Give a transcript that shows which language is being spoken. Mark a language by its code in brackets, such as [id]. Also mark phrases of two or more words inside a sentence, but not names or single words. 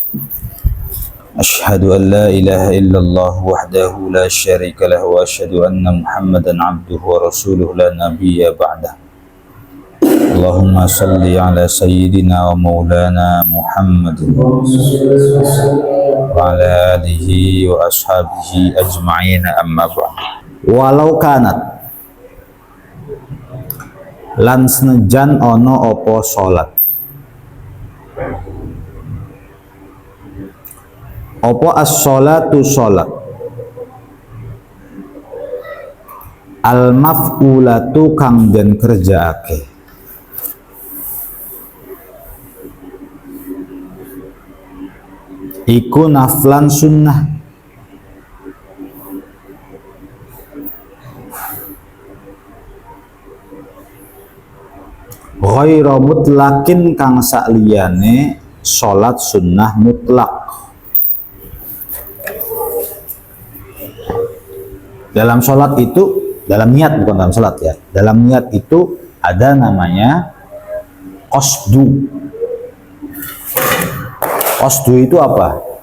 [ar] أشهد أن لا إله إلا الله وحده لا شريك له وأشهد أن محمدا عبده ورسوله لا نبي بعده. اللهم صل على سيدنا ومولانا محمد وعلى آله وأصحابه أجمعين أما بعد. ولو كانت [jv] lan senajan ono opo salat, opo as-sholatu sholat, al-maf'ulatu kang den kerjaake, iku naflan sunnah, [ar] غير مطلق [jv] kang sakliyane sholat sunnah mutlak. [id] Dalam sholat itu, dalam niat, bukan dalam sholat ya, dalam niat itu ada namanya qasdu. Qasdu itu apa?